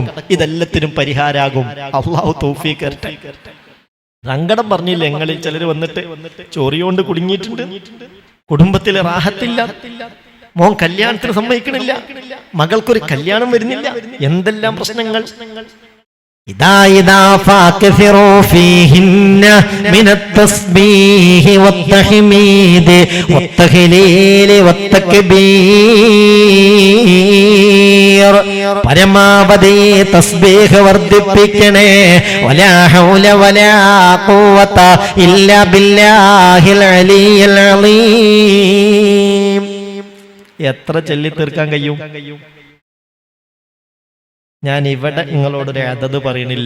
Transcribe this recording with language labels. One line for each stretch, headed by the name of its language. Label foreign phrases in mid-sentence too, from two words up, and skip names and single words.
Malayalam: ഇതെല്ലാത്തിനും പരിഹാരാകും. അല്ലാഹു തൗഫീഖ് തരട്ടെ. സങ്കടം പറഞ്ഞില്ല, ഞങ്ങളിൽ ചിലർ വന്നിട്ട് ചോറിയോണ്ട് കുടുങ്ങിയിട്ടുണ്ട്. കുടുംബത്തിലെ റാഹത്തില്ല, മോൻ കല്യാണത്തിന് സമ്മതിക്കണില്ല, മകൾക്കൊരു കല്യാണം വരുന്നില്ല, എന്തെല്ലാം പ്രശ്നങ്ങൾ.
Arabic: إذا فاكثروا فيهن من التسبيح والتحميد والتهليل والتكبير.
Malayalam: പരമാവധി തസ്ബീഹ് വർദ്ധിപ്പിക്കണേ.
Arabic: ولا حول ولا قوة إلا بالله العلي العليم.
Malayalam: എത്ര ചൊല്ലി തീർക്കാൻ കഴിയും? ഞാൻ ഇവിടെ നിങ്ങളോടൊരു അതത് പറയണില്ല.